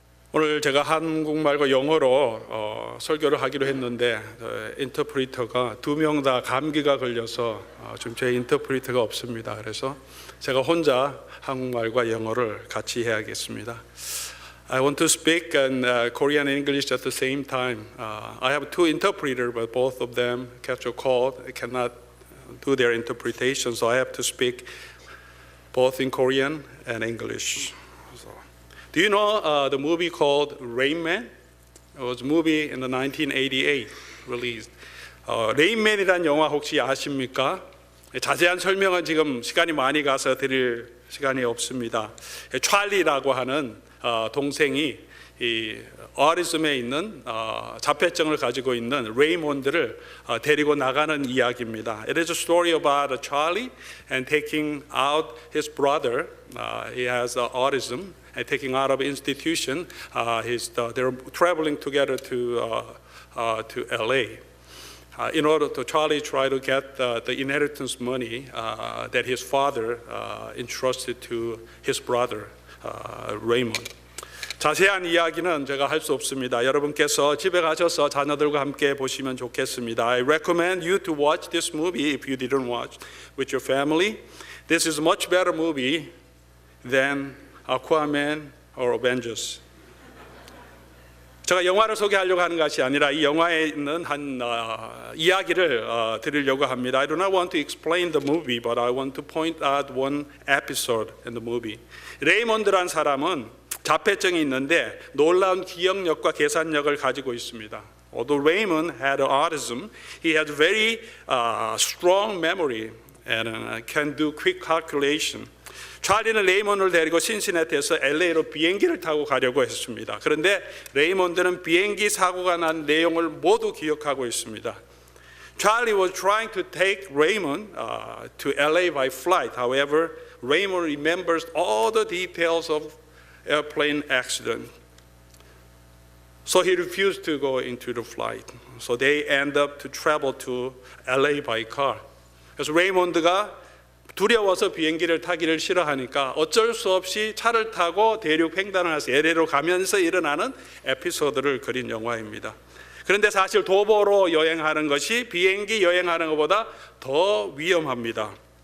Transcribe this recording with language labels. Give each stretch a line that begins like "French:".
Korean: 오늘 제가 한국말과 영어로 설교를 하기로 했는데 인터프리터가 2명 다 감기가 걸려서 지금 제 인터프리터가 없습니다. 그래서 제가 혼자 한국말과 영어를 같이 해야겠습니다.
English: I want to speak in Korean and English at the same time. I have two interpreters, but both of them catch a cold. They cannot do their interpretation, so I have to speak both in Korean and English. Do you know the movie called Rain Man? It was a movie in the 1988 released.
Korean: Rain Man이라는 영화 혹시 아십니까? 자세한 설명은 지금 시간이 많이 가서 드릴 시간이 없습니다. 찰리라고 하는 동생이 이 어리즘에 있는 자폐증을 가지고 있는 레이몬드를 데리고 나가는 이야기입니다.
English: It is a story about Charlie and taking out his brother. He has autism. And taking out of institution, they're traveling together to LA. In order to Charlie try to get the inheritance money that his father entrusted to his brother Raymond.
Korean: 자세한 이야기는 제가 할 수 없습니다. 여러분께서 집에 가셔서 자녀들과 함께 보시면 좋겠습니다.
English: I recommend you to watch this movie if you didn't watch with your family. This is a much better movie than Aquaman or Avengers.
Korean: 제가 영화를 소개하려고 하는 것이 아니라 이 영화에 있는 한 이야기를 드리려고 합니다.
English: I do not want to explain the movie, but I want to point out one episode in the movie.
Korean: 레이몬드란 사람은 자폐증이 있는데 놀라운 기억력과 계산력을 가지고 있습니다.
English: Although Raymond had autism, he has very strong memory and can do quick calculation.
Korean: 찰리는 레이몬드를 데리고 신시내티에서 LA로 비행기를 타고 가려고 했습니다. 그런데 레이몬드는 비행기 사고가 난 내용을 모두 기억하고 있습니다.
English: Charlie was trying to take Raymond to LA by flight. However, Raymond remembers all the details of airplane accident. So he refused to go into the flight. So they end up to travel to LA by car.
Korean: 그래서 레이몬드가 두려워서 비행기를 타기를 싫어하니까 어쩔 수 없이 차를 타고 대륙 횡단을 해서 LA로 가면서 일어나는 에피소드를 그린 영화입니다. 그런데 사실 도보로 여행하는 것이 비행기 여행하는 것보다 더 위험합니다.